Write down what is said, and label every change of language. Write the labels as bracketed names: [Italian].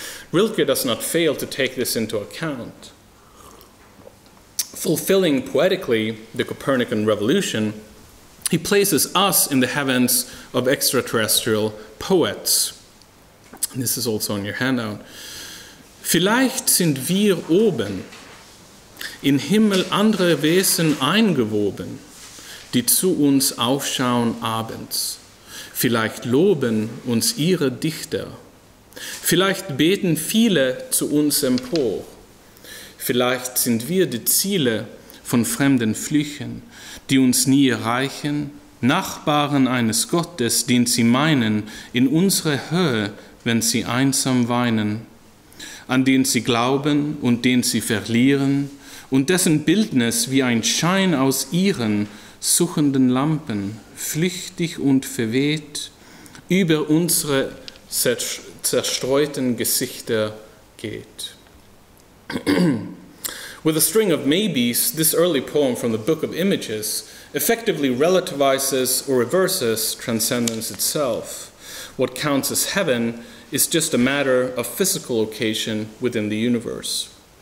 [English] Rilke does not fail to take this into account. Fulfilling poetically the Copernican revolution, he places us in the heavens of extraterrestrial poets. This is also on your handout. [German] Vielleicht sind wir oben, in Himmel andere Wesen eingewoben, die zu uns aufschauen abends. Vielleicht loben uns ihre Dichter. Vielleicht beten viele zu uns empor. Vielleicht sind wir die Ziele von fremden Flüchen, die uns nie erreichen, Nachbarn eines Gottes, den sie meinen, in unsere Höhe, wenn sie einsam weinen, an den sie glauben und den sie verlieren, und dessen Bildnis wie ein Schein aus ihren suchenden Lampen, flüchtig und verweht, über unsere zerstreuten Gesichter geht. [English] With a string of maybes, this early poem from the Book of Images effectively relativizes or reverses transcendence itself. What counts as heaven is just a matter of physical location within the universe.